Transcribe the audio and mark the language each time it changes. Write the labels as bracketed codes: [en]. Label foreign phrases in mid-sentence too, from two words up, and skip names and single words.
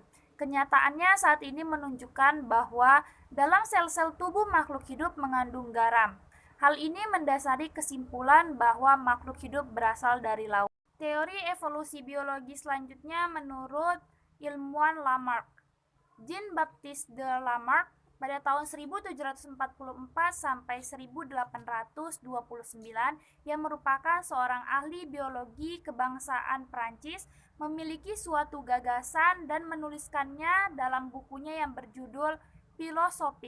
[id] Kenyataannya saat ini menunjukkan bahwa dalam sel-sel tubuh makhluk hidup mengandung garam. Hal ini mendasari kesimpulan bahwa makhluk hidup berasal dari laut. Teori evolusi biologi selanjutnya menurut ilmuwan Lamarck. Jean-Baptiste de Lamarck pada tahun 1744 sampai 1829 yang merupakan seorang ahli biologi kebangsaan Prancis memiliki suatu gagasan dan menuliskannya dalam bukunya yang berjudul Philosophique.